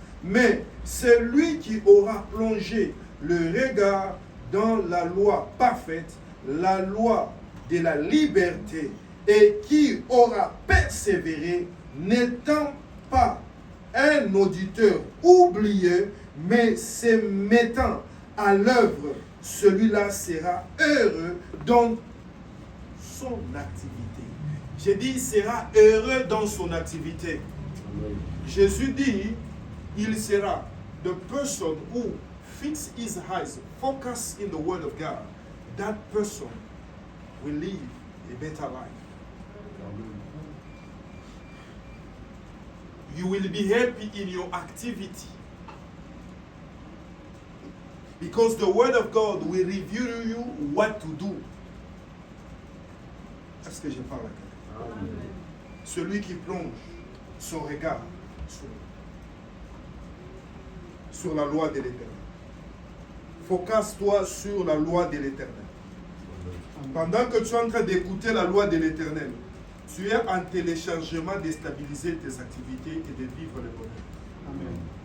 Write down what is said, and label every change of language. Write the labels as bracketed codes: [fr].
[fr] Mais c'est lui qui aura plongé le regard dans la loi parfaite, la loi de la liberté, et qui aura persévéré, n'étant pas un auditeur oublié, mais se mettant à l'œuvre, celui-là sera heureux dans son activité. J'ai dit, il sera heureux dans son activité. Jésus dit, il sera [en] the person who fix his eyes, focus in the word of God. That person will live a better life. You will be happy in your activity. Because the word of God will reveal you what to do. [fr] Est-ce que je parle à quelqu'un? Celui qui plonge son regard sur la loi de l'Éternel. Focus-toi sur la loi de l'Éternel. Pendant que tu es en train d'écouter la loi de l'Éternel, tu es en téléchargement de stabiliser tes activités et de vivre le bonheur. Amen.